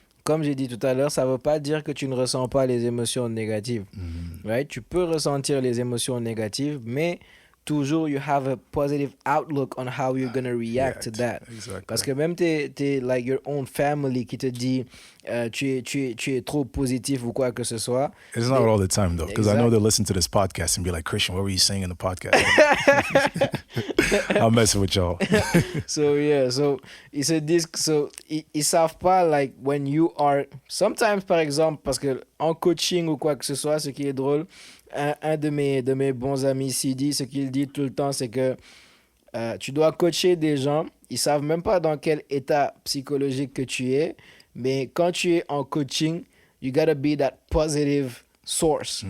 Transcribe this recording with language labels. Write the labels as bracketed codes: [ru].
[fr] Comme j'ai dit tout à l'heure, ça ne veut pas dire que tu ne ressens pas les émotions négatives. [en] Right? [fr] Tu peux ressentir les émotions négatives, mais toujours [en] you have a positive outlook on how you're going to react to that. Exactly. [fr] Parce que même t'es [en] like your own family [fr] qui te dit tu es trop positif ou quoi que ce soit. [en] It's not all the time though, because I know they'll listen to this podcast and be like, Christian, what were you saying in the podcast? I'm messing with y'all. [fr] So ils se disent, ils savent pas, [en] like, when you are, sometimes [fr] par exemple, parce que en coaching ou quoi que ce soit, ce qui est drôle, un de mes bons amis Sidi, ce qu'il dit tout le temps, c'est que tu dois coacher des gens, ils savent même pas dans quel état psychologique que tu es, mais quand tu es en coaching, [en] you gotta be that positive source.